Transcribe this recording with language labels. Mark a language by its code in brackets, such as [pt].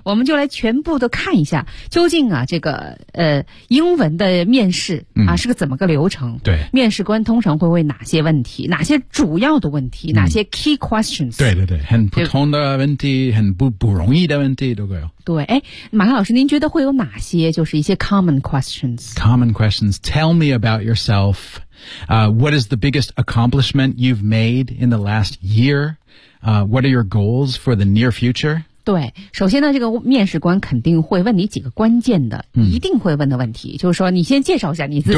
[zh] 我们就来全部都看一下究竟啊这个英文的面试啊、是个怎么个流程，对，面试官通常会问哪些问题，哪些主要的问题、哪些 [en] key questions， [zh] 对对对，很普通的问题，很不容易的问题都会有，对，哎，马克老师您觉得会有哪些就是一些 [en] common questions tell me about yourselfWhat is the biggest accomplishment you've made in the last year? What are your goals for the near future? [zh] 对，首先呢，这个面试官肯定会问你几个关键的、一定会问的问题，就是说你先介绍一下你自己。